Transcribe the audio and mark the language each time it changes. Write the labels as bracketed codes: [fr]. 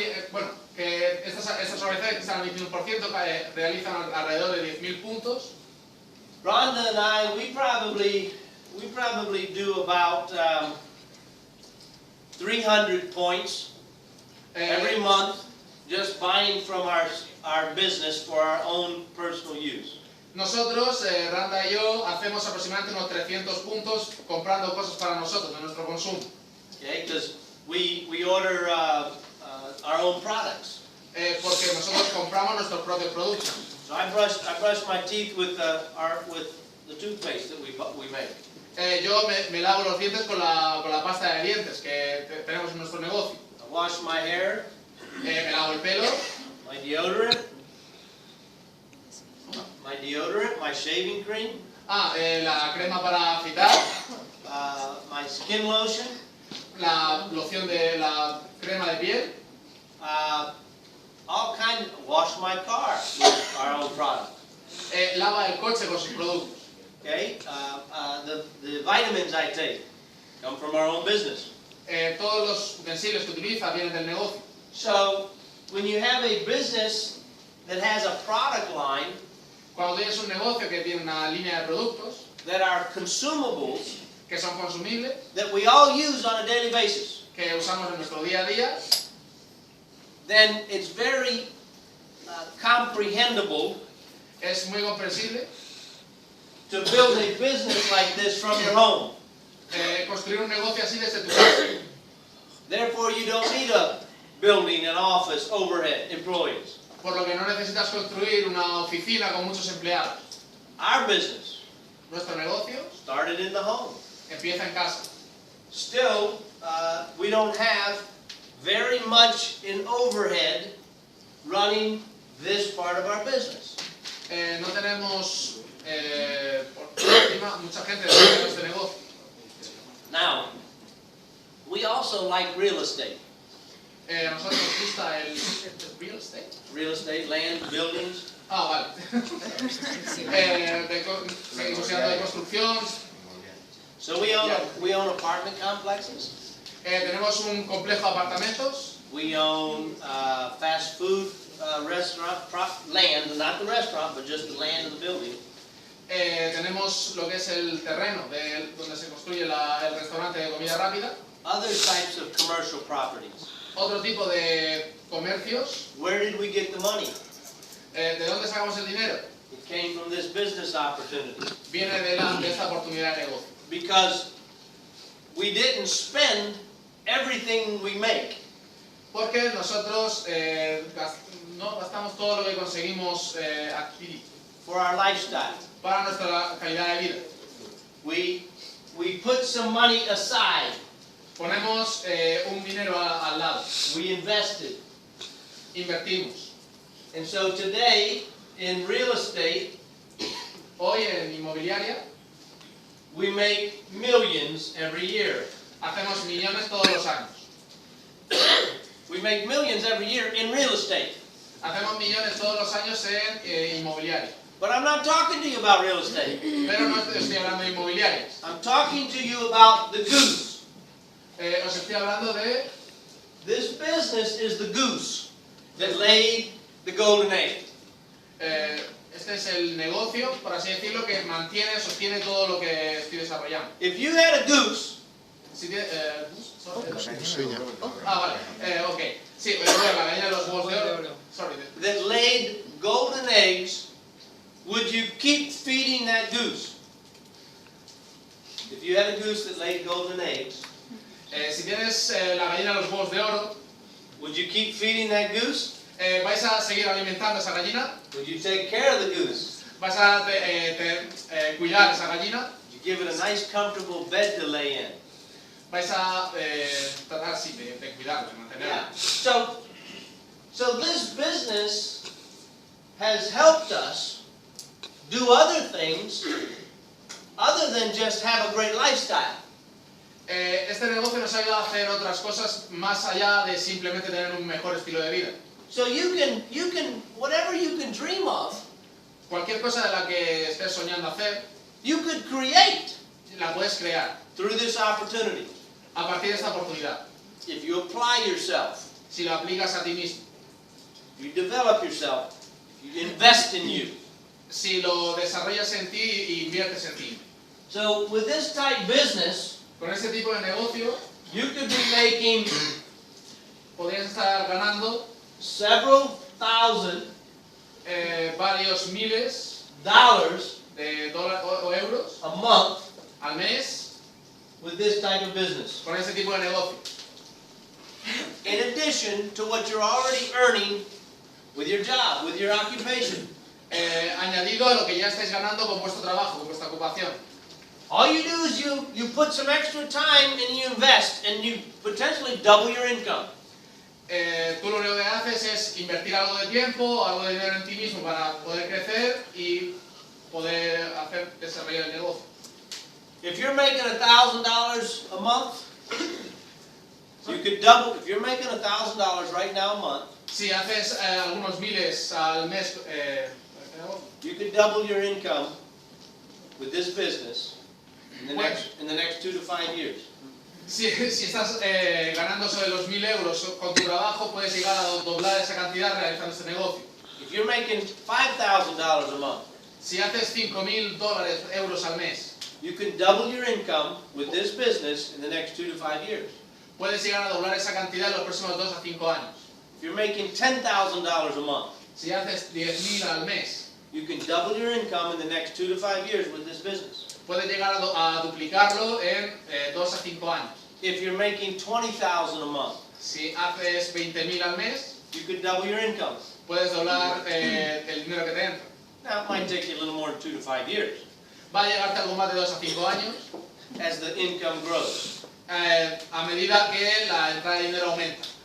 [es] Bueno, que estas organizaciones que están al 21% realizan alrededor de 10.000 puntos. [en] Rhonda and I, we probably do about 300 points every month, just buying from our business for our own personal use. [es] Nosotros, Randa y yo, hacemos aproximadamente unos 300 puntos comprando cosas para nosotros, de nuestro consumo. [en] Okay, because we order our own products. [es] Porque nosotros compramos nuestros propios productos. [en] So I brush my teeth with the toothpaste that we make. [es] Yo me lavo los dientes con la pasta de dientes que tenemos en nuestro negocio. [en] I wash my hair, [es] Me lavo el pelo, [en] my deodorant, my shaving cream, [es] la crema para afeitar, [en] my skin lotion, [es] la loción de la crema de piel, [en] all kinds. Wash my car with our own product. [es] lava el coche con sus productos. [en] Okay, the vitamins I take come from our own business. [es] Todos los utensilios que utiliza vienen del negocio. [en] So when you have a business that has a product line [es] Cuando tienes un negocio que tiene una línea de productos [en] that are consumables [es] que son consumibles, [en] that we all use on a daily basis, [es] que usamos en nuestro día a día, [en] then it's very comprehensible [es] es muy comprensible [en] to build a business like this from your home. [es] construir un negocio así desde tu casa. [en] Therefore, you don't need a building, an office, overhead, employees. [es] Por lo que no necesitas construir una oficina con muchos empleados. [en] Our business [es] Nuestro negocio [en] started in the home. [es] empieza en casa. [en] Still, we don't have very much in overhead running this part of our business. [es] No tenemos por encima mucha gente de este negocio. [en] Now, we also like real estate. [es] A nosotros nos gusta el real estate. [en] Real estate, land, buildings. [es] Vale. Seguimos hablando de construcción. [en] So we own apartment complexes. [es] Tenemos un complejo de apartamentos. [en] We own fast food restaurant land, not the restaurant, but just the land of the building. [es] Tenemos lo que es el terreno donde se construye el restaurante de comida rápida. [en] Other types of commercial properties. [es] Otro tipo de comercios. [en] Where did we get the money? [es] ¿De dónde sacamos el dinero? [en] It came from this business opportunity. [es] Viene de esta oportunidad de negocio. [en] Because we didn't spend everything we make. [es] Porque nosotros no gastamos todo lo que conseguimos adquirir [en] For our lifestyle. [es] para nuestra calidad de vida. [en] We put some money aside. [es] Ponemos un dinero al lado. [en] We invested. [es] Invertimos. [en] And so today, in real estate, [es] Hoy en inmobiliaria [en] we make millions every year. [es] hacemos millones todos los años. [en] We make millions every year in real estate. [es] Hacemos millones todos los años en inmobiliaria. [en] But I'm not talking to you about real estate. [es] Pero no estoy hablando de inmobiliarias. [en] I'm talking to you about the goose. [es] Os estoy hablando de... [en] This business is the goose that laid the golden egg. [es] Este es el negocio, por así decirlo, que sostiene todo lo que estoy desarrollando. [en] If you had a goose [es] Si tiene, vale, ok. Sí, la gallina de los huevos de oro. [en] Sorry. that laid golden eggs, would you keep feeding that goose? If you had a goose that laid golden eggs, [es] Si tienes la gallina de los huevos de oro, [en] would you keep feeding that goose? [es] ¿vais a seguir alimentando a esa gallina? [en] Would you take care of the goose? [es] ¿Vas a cuidar a esa gallina? [en] Would you give it a nice, comfortable bed to lay in? [es] ¿Vais a tratar así de cuidarla, de mantenerla? [en] Yeah. So this business has helped us do other things other than just have a great lifestyle. [es] Este negocio nos ha ayudado a hacer otras cosas más allá de simplemente tener un mejor estilo de vida. [en] So you can, whatever you can dream of, [es] Cualquier cosa de la que estés soñando hacer, [en] you could create [es] la puedes crear [en] through this opportunity. [es] a partir de esta oportunidad. [en] If you apply yourself, [es] Si lo aplicas a ti mismo, [en] you develop yourself, you invest in you. [es] si lo desarrollas en ti e inviertes en ti. [en] So with this type business, [es] Con este tipo de negocio, [en] you could be making [es] podrías estar ganando [en] several thousand [es] varios miles [en] dollars [es] de dólares o euros [en] a month [es] al mes [en] with this type of business. [es] con este tipo de negocio. [en] In addition to what you're already earning with your job, with your occupation. [es] Añadido a lo que ya estáis ganando con vuestro trabajo, con vuestra ocupación. [en] All you do is you put some extra time and you invest and you potentially double your income. [es] Tú lo único que haces es invertir algo de tiempo, algo de dinero en ti mismo para poder crecer y poder hacer desarrollar el negocio. [en] If you're making $1,000 a month, you could double. If you're making $1,000 right now a month, [es] Si haces algunos miles al mes, [en] you could double your income with this business in the next 2 to 5 years. [es] si estás ganando sobre los 1.000 euros con tu trabajo, puedes llegar a doblar esa cantidad realizando este negocio. [en] If you're making $5,000 a month, [es] Si haces 5.000 euros al mes, [en] you can double your income with this business in the next 2 to 5 years. [es] puedes llegar a doblar esa cantidad en los próximos 2 a 5 años. [en] If you're making $10,000 a month, [es] Si haces 10.000 al mes, [en] you can double your income in the next 2 to 5 years with this business. [es] puedes llegar a duplicarlo en 2 a 5 años. [en] If you're making $20,000 a month, [es] Si haces 20.000 al mes, [en] you could double your income. [es] puedes doblar el dinero que te entra. [en] Now, it might take you a little more than 2 to 5 years. [es] va a llegarte algo más de 2 a 5 años [en] as the income grows. [es] a medida que la entrada de dinero aumenta.